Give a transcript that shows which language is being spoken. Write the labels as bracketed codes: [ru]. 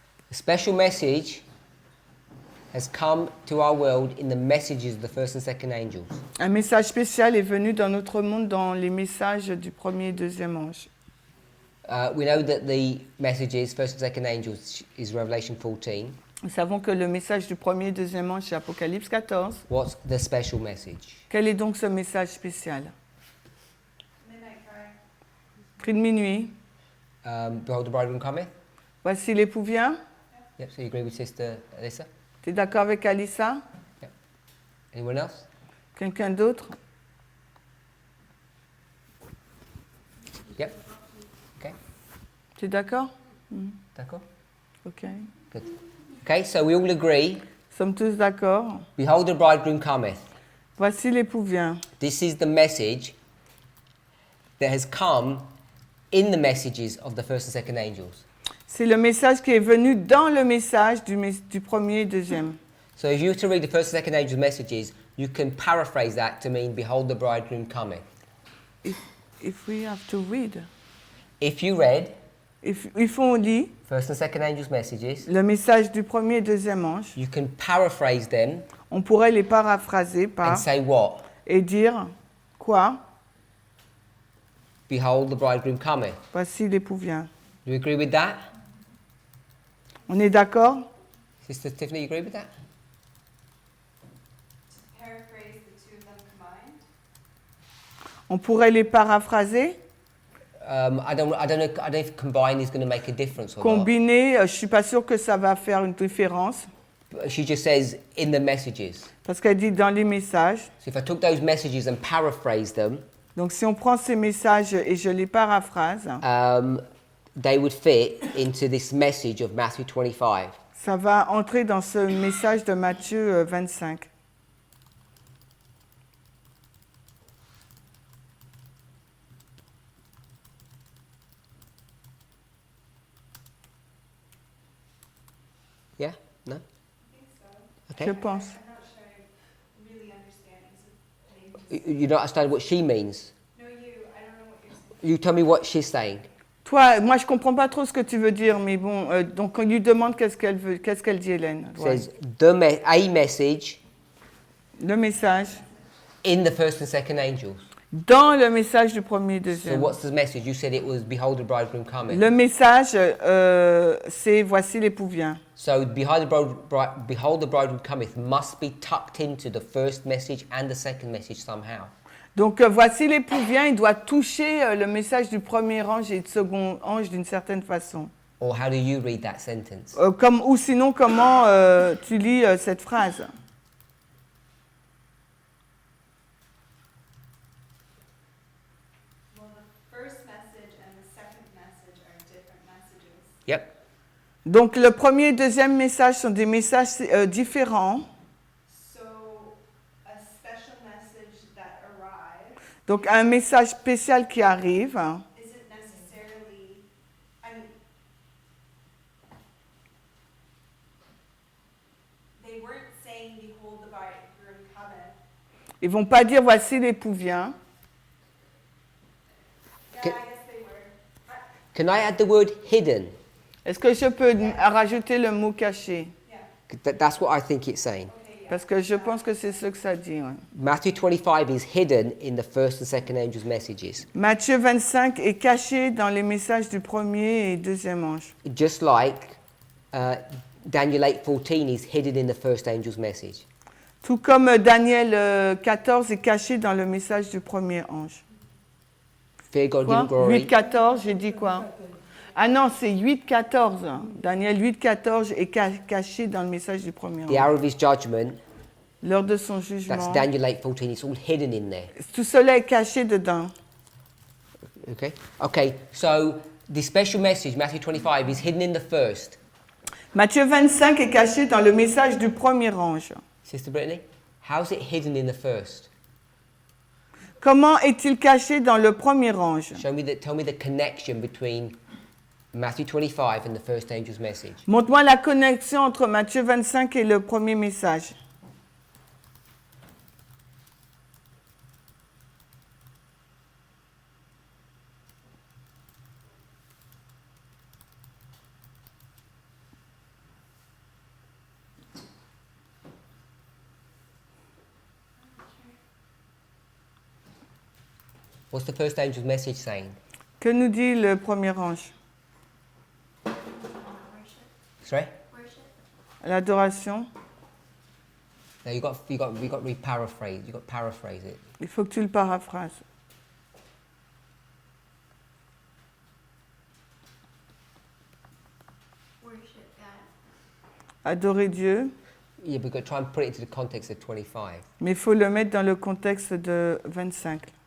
[en] A special message has come to our world in the messages of the first and second angels. [fr] Un message spécial est venu dans notre monde dans les messages du premier et deuxième ange. [en] We know that the messages, first and second angels, is Revelation 14. [fr] Nous savons que le message du premier et deuxième ange, c'est Apocalypse 14. [en] What's the special message? [fr] Quel est donc ce message spécial? [en] Midnight cry. [fr] Cri de minuit. [en] Behold, the bridegroom cometh. [fr] Voici l'époux vient. [en] Yep, so you agree with Sister Alyssa? [fr] Tu es d'accord avec Alissa? [en] Anyone else? [fr] Quelqu'un d'autre? [en] Yep. Okay. [fr] Tu es d'accord? D'accord? Ok. [en] Good. Okay, so we all agree. [fr] Sommes tous d'accord? [en] Behold, the bridegroom cometh. [fr] Voici l'époux vient. [en] This is the message that has come in the messages of the first and second angels. [fr] C'est le message qui est venu dans le message du premier et deuxième. [en] So if you were to read the first and second angels' messages, you can paraphrase that to mean, behold, the bridegroom cometh. If we have to read. If you read [fr] If on lit [en] first and second angels' messages, [fr] le message du premier et deuxième ange, [en] you can paraphrase them [fr] on pourrait les paraphraser par [en] and say what? [fr] et dire quoi? [en] Behold, the bridegroom cometh. [fr] Voici l'époux vient. [en] Do you agree with that? [fr] On est d'accord? [en] Sister Tiffany, you agree with that? Paraphrase the two of them combined. [fr] On pourrait les paraphraser? [en] I don't know if combine is going to make a difference or [fr] Combiner, je suis pas sûre que ça va faire une différence. [en] not. She just says in the messages. [fr] Parce qu'elle dit dans les messages. [en] So if I took those messages and paraphrased them, [fr] Donc si on prend ces messages et je les paraphrase, [en] they would fit into this message of Matthew 25. [fr] ça va entrer dans ce message de Matthieu 25. [en] Yeah? No? Okay. [fr] Je pense. [en] I'm not sure I really understand. It's a You don't understand what she means. No, you. I don't know what you're saying. You tell me what she's saying. [fr] Toi, moi je comprends pas trop ce que tu veux dire, mais bon, donc on lui demande qu'est-ce qu'elle veut, qu'est-ce qu'elle dit Hélène. [en] It [fr] Ouais. [en] says a message [fr] Le message [en] in the first and second angels. [fr] dans le message du premier et [en] So [fr] deuxième. [en] what's the message? You said it was behold the bridegroom coming. [fr] Le message, c'est voici l'époux vient. [en] So behold the bridegroom cometh must be tucked into the first message and the second message somehow. [fr] Donc voici l'époux vient, il doit toucher le message du premier ange et du second ange d'une certaine façon. [en] Or how do you read that sentence? [fr] Ou sinon, comment tu lis cette phrase? [en] Well, the first message and the second message are different messages. Yep. [fr] Donc le premier et deuxième message sont des messages différents. [en] So, a special message that arrives [fr] Donc un message spécial qui arrive. [en] isn't necessarily. I mean, they weren't saying, "Behold, the bridegroom cometh." [fr] Ils vont pas dire voici l'époux vient. [en] Yeah, Okay. I guess they were. Can I add the word hidden? [fr] Est-ce que je peux rajouter le mot caché? [en] Yeah. That's what I think it's saying. Okay. Yeah. [fr] Parce que je pense que c'est ce que ça dit. Ouais. [en] Matthew 25 is hidden in the first and second angels' messages. [fr] Matthieu 25 est caché dans les messages du premier et deuxième ange. [en] Just like Daniel 8:14 is hidden in the first angel's message. [fr] Tout comme Daniel 14 est caché dans le message du premier ange. [en] Fear God, give [fr] Quoi? [en] him glory. [fr] 8-14, j'ai dit quoi? Ah non, c'est 8-14. Daniel 8-14 est caché dans le message du premier [en] The [fr] ange. [en] hour of his judgment, [fr] L'heure de son [en] that's [fr] jugement. [en] Daniel 8:14, it's all hidden in there. [fr] Tout cela est caché dedans. [en] Okay? Okay, so the special message, Matthew 25, is hidden in the first. [fr] Matthieu 25 est caché dans le message du premier ange. [en] Sister Brittany, how's it hidden in the first? [fr] Comment est-il caché dans le premier ange? [en] Tell me the connection between Matthew 25 and the first angel's message. [fr] Montre-moi la connexion entre Matthieu 25 et le premier message. [en] What's the first angel's message saying? [fr] Que nous dit le premier ange? [en] Sorry? [fr] L'adoration. [en] No, you got to re-paraphrase. You got to paraphrase it. [fr] Il faut que tu le paraphrases. [en] Worship God. [fr] Adorer Dieu. [en] Yeah, we've got to try and put it into the context of 25. [fr] Mais il faut le mettre dans le contexte de 25.